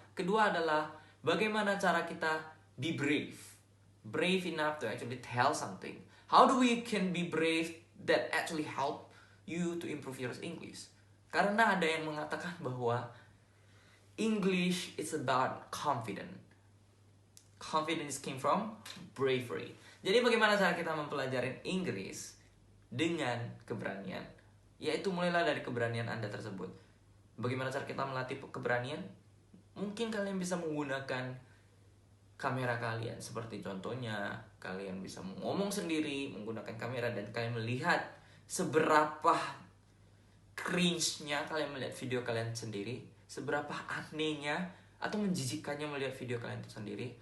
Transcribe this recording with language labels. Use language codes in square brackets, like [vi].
[id] Kedua adalah bagaimana cara kita [en] be brave. Brave enough to actually tell something. How do we can be brave that actually help you to improve your English? [id] Karena ada yang mengatakan bahwa [en] English is about confidence. Confidence came from bravery. [id] Jadi bagaimana cara kita mempelajari Inggris dengan keberanian? Yaitu mulailah dari keberanian Anda tersebut. Bagaimana cara kita melatih keberanian? Mungkin kalian bisa menggunakan kamera kalian. Seperti contohnya, kalian bisa ngomong sendiri menggunakan kamera dan kalian melihat seberapa cringe-nya kalian melihat video kalian sendiri, seberapa anehnya atau menjijikkannya melihat video kalian itu sendiri.